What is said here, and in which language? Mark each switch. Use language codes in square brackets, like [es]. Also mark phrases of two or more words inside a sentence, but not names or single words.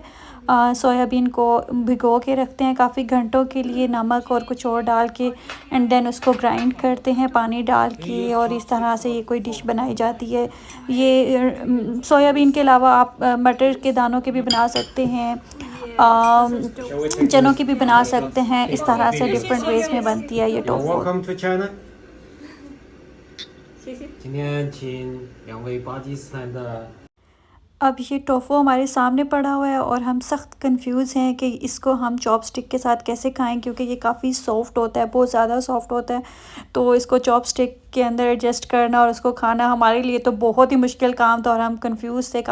[hi] सोयाबीन को भिगो के रखते हैं काफ़ी घंटों के लिए, नमक और कुछ और डाल के, [en] and then [hi] उसको ग्राइंड करते हैं पानी डाल के, और इस तरह से ये कोई डिश बनाई जाती है। ये सोयाबीन के अलावा आप मटर के दानों के भी बना सकते हैं, चनों की भी बना सकते हैं। इस तरह से [en] different ways [hi] में बनती है ये टोफू। [en] Welcome to China。 [zh] 今天请2位巴基斯坦的 [hi] अब ये टोफू हमारे सामने पड़ा हुआ है और हम सख्त कंफ्यूज हैं कि इसको हम चॉपस्टिक के साथ कैसे खाएं, क्योंकि ये काफ़ी सॉफ्ट होता है, बहुत ज़्यादा सॉफ्ट होता है। तो इसको चॉपस्टिक के अंदर एडजस्ट करना और उसको खाना हमारे लिए तो बहुत ही मुश्किल काम था और हम कंफ्यूज थे।